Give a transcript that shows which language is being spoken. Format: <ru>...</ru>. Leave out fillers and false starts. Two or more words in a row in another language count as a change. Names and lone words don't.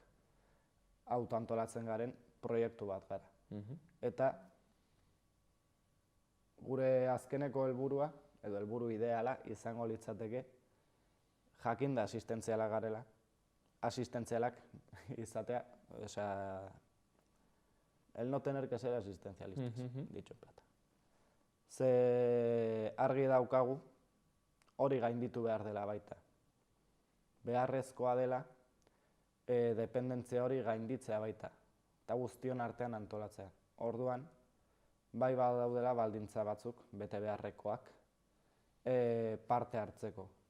<eu>Autoantolatzen garen proiektu bat gara. Eta gure azkeneko helburua, edo helburu ideala, izango litzateke jakinda asistentziala garela, asistentzialak izatea,</eu> <es>el no tener que ser asistencialistas, dicho en plata.</es> <eu>Ze argi daukagu hori gainditu behar dela baita. Beharrezkoa dela dependentzia hori gainditzea baita, eta guztion artean antolatzea. Orduan, bai badaudela baldintza batzuk, bete beharrekoak, parte hartzeko.</eu>